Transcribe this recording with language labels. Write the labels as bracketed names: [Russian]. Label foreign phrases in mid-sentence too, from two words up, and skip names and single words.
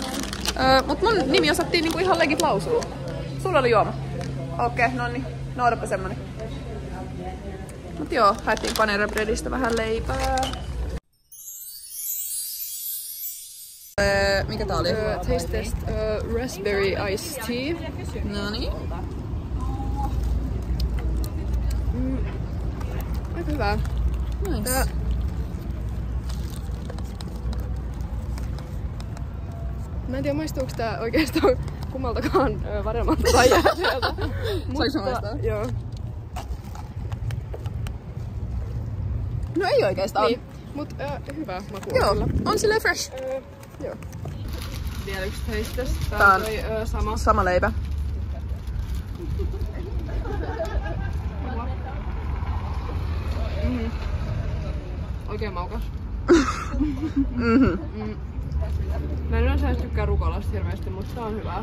[Finnish] Mut mun nimi osattiin niinku ihan legit lausua. Sulla oli juoma. Okei, no niin. No odotpa semmonen. Mut joo, haettiin Panera Breadistä vähän leipää. Mikä tää oli? [English] Taste test raspberry iced tea. [Finnish] Noniin. Aika hyvää. Nice. Mä en tiedä maistuuko tää oikeastaan kummaltakaan varemmalta tai jääteltä. Saiko maistaa? Joo. No ei oikeastaan. Niin. Mut hyvä maku. Joo, on silleen fresh. Joo. Vielä yksi [English] taste test. [Finnish] Tää on toi sama leipä. Oikein maukas. Mä en yleensä tykkää rukolasta hirveästi, mutta tää on hyvää.